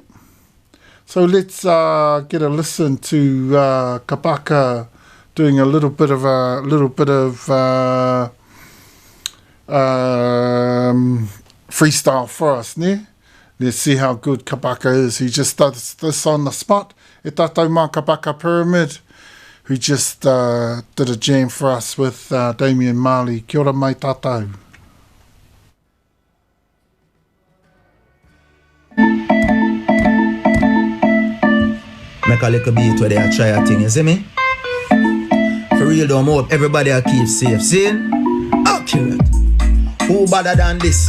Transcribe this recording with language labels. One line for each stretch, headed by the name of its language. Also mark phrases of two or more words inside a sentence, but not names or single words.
English: So let's get a listen to Kabaka doing a little bit of freestyle for us, ne? Let's see how good Kabaka is. He just does this on the spot.
Māori: E tātou mā
English: Kabaka Pyramid, who just did a jam for us with Damien Marley.
Māori: Kia ora mai tātou.
English: Make a little beat where they are try a thing, you see me? For real though, I hope everybody will keep safe, see? Accurate. Who better than this?